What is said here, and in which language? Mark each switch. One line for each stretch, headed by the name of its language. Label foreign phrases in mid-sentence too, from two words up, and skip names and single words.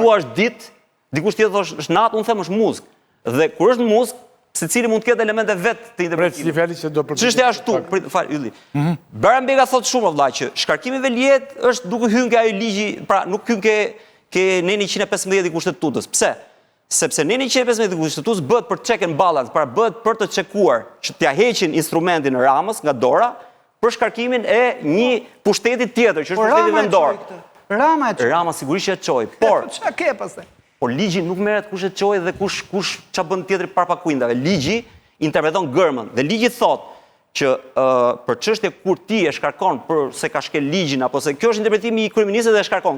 Albanian: thua është ditë, dikush tjetër thosh është natë, unë them është muzikë. Dhe kur është muzikë, secili mund të ketë elemente vetë të Pret, interpretimit. si fjali që do për... Çështja është këtu, fal, Ylli. Beranbega thotë shumë vëlla që shkarkimi Veliet është duke hyrë nga ai ligji, pra nuk hyn ke neni 115 i Kushtetutës. Pse? Sepse neni 115 i Kushtetutës bëhet për
English: check and balance,
Albanian: pra bëhet për të çekuar që t'ja heqin instrumentin Ramës nga dora për shkarkimin e një pushteti tjetër, që është pushteti vendor. Rama e çoj. Rama sigurisht e çoj, por Çka ke pastaj? por ligji nuk merret kush e çoj dhe kush ç'a bën tjetri parapakuindave. Ligji interpreton gërmën dhe ligji thotë që për çështje kur ti e shkarkon për se ka shkel ligjin apo se kjo është interpretimi i kryeministit dhe e shkarkon.